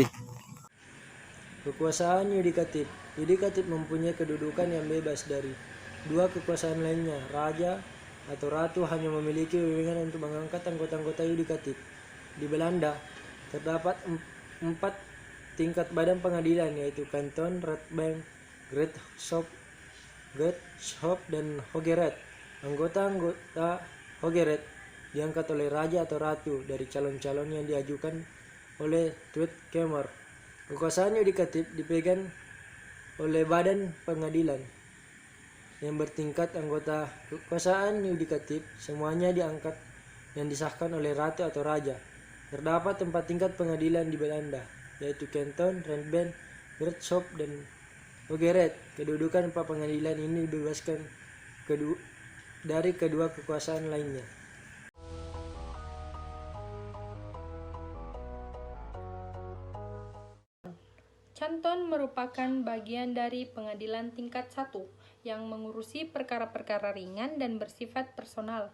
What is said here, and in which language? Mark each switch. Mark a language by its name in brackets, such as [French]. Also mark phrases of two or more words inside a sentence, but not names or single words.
[Indonesian] Kekuasaan yudikatif. Yudikatif mempunyai kedudukan yang bebas dari 2 kekuasaan lainnya. Raja atau ratu hanya memiliki wewenang untuk mengangkat anggota-anggota yudikatif. Di Belanda terdapat 4 tingkat badan pengadilan, yaitu kanton, rechtbank, gerechtshof, dan hogeret. Anggota hogeret diangkat oleh raja atau ratu dari calon-calon yang diajukan oleh Tweede Kamer. Kekuasaan yudikatif dipegang oleh badan pengadilan yang bertingkat. Anggota kekuasaan yudikatif semuanya diangkat dan disahkan oleh ratu atau raja. Terdapat 4 tingkat pengadilan di Belanda, yaitu kanton, rechtbank, gerechtshof, dan hogeret. Kedudukan 4 pengadilan ini dibebaskan dari kedua kekuasaan lainnya. Canton merupakan bagian dari pengadilan tingkat 1 yang mengurusi perkara-perkara ringan dan bersifat personal.